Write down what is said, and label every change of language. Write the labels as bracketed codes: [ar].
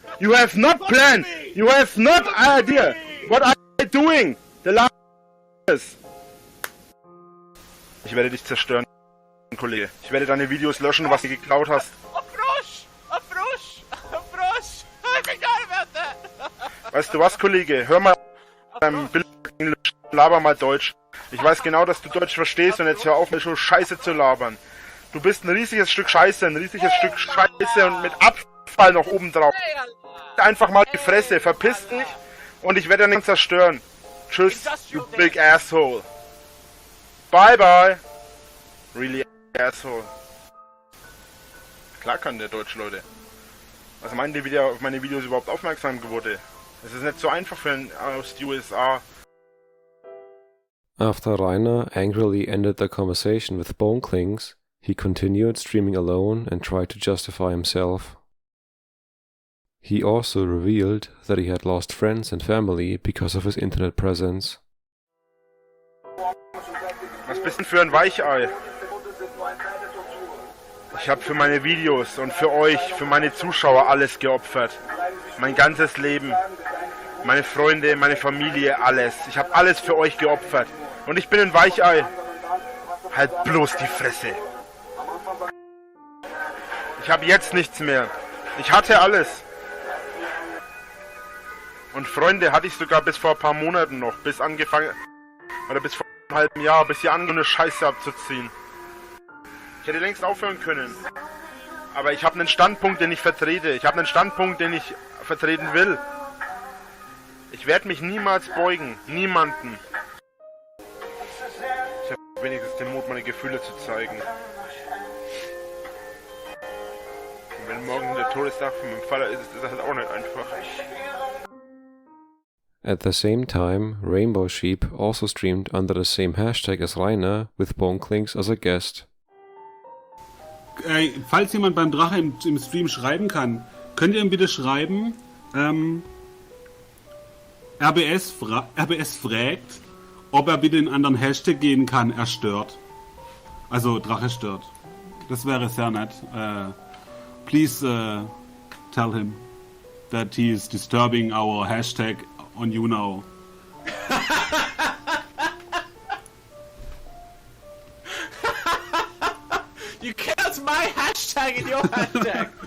[en] You have not planned, you have not idea what I'm doing. The last years. [de] Ich werde dich zerstören, Kollege. Ich werde deine Videos löschen, was du geklaut hast. [en] A Frosch! A Frosch! A Frosch! I forgot about that! [de] Weißt du was, Kollege? Hör mal beim Bild Englisch, laber mal Deutsch. Ich weiß genau, dass du Deutsch verstehst und jetzt hör auf, mir schon Scheiße zu labern. Du bist ein riesiges Stück Scheiße, und mit Abfall noch oben drauf. Einfach mal die Fresse, verpiss dich und ich werde den zerstören. Tschüss, [en] you big asshole. Bye bye. Really asshole. [de] Klar kann der Deutsch, Leute. Was meint ihr, wie der auf meine Videos überhaupt aufmerksam geworden? Es ist nicht so einfach für einen aus den USA. [en] After Rainer angrily ended the conversation with Boneclinks, he continued streaming alone and tried to justify himself. He also revealed that he had lost friends and family because of his internet presence. [de] Was bist denn für ein Weichei? Ich habe für meine Videos und für euch, für meine Zuschauer alles geopfert. Mein ganzes Leben, meine Freunde, meine Familie, alles. Ich habe alles für euch geopfert. Und ich bin ein Weichei. Halt bloß die Fresse. Ich habe jetzt nichts mehr. Ich hatte alles. Und Freunde hatte ich sogar bis vor ein paar Monaten noch. Bis angefangen, oder bis vor einem halben Jahr, bis sie angefangen, eine Scheiße abzuziehen. Ich hätte längst aufhören können. Aber ich habe einen Standpunkt, den ich vertrete. Ich habe einen Standpunkt, den ich vertreten will. Ich werde mich niemals beugen. Niemanden. Ich habe wenigstens den Mut, meine Gefühle zu zeigen. Und wenn morgen der Todestag von meinem Vater ist, ist das halt auch nicht einfach. [en] At the same time, Rainbow Sheep also streamed under the same hashtag as Rainer, with Boneclinks as a guest. [de] Falls jemand beim Drache im Stream schreiben kann, könnt ihr ihm bitte schreiben, RBS fragt, ob er bitte in einen anderen Hashtag gehen kann, er stört. Also Drache stört. Das wäre sehr nett. [en] Please tell him that he is disturbing our hashtag on you now. You can't my hashtag in your hashtag.